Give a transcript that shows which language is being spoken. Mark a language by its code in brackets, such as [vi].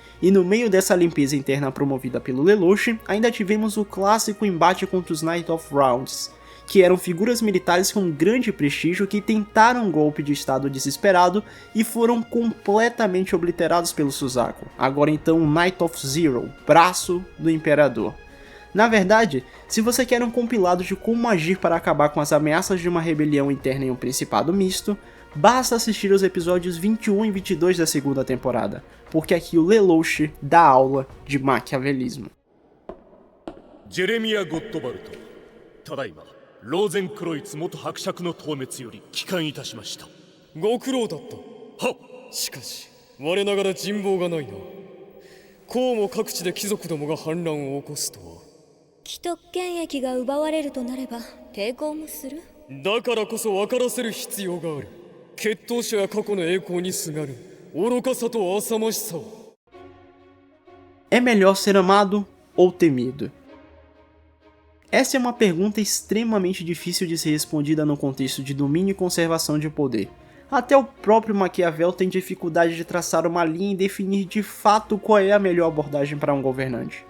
[pt] E no meio dessa limpeza interna promovida pelo Lelouch, ainda tivemos o clássico embate contra os Knights of Rounds, que eram figuras militares com grande prestígio que tentaram um golpe de estado desesperado e foram completamente obliterados pelo Suzaku, agora então o Knight of Zero, braço do imperador. Na verdade, se você quer um compilado de como agir para acabar com as ameaças de uma rebelião interna em um principado misto, basta assistir os episódios 21 e 22 da segunda temporada, porque aqui o Lelouch dá aula de maquiavelismo. [ja] Jeremiah Gottwald, Tadaima, Rosenkreuz 元伯爵の討滅より帰還いたしました。ご苦労だった。はっ。しかし我ながら人望がないな。こうも各地で貴族どもが反乱を起こすとは。既得権益が奪われるとなれば抵抗もする。だからこそ分からせる必要がある。血統者や過去の栄光にすがる愚かさと浅ましさを。 [pt] É melhor ser amado ou temido? Essa é uma pergunta extremamente difícil de ser respondida no contexto de domínio e conservação de poder. Até o próprio Maquiavel tem dificuldade de traçar uma linha e definir de fato qual é a melhor abordagem para um governante.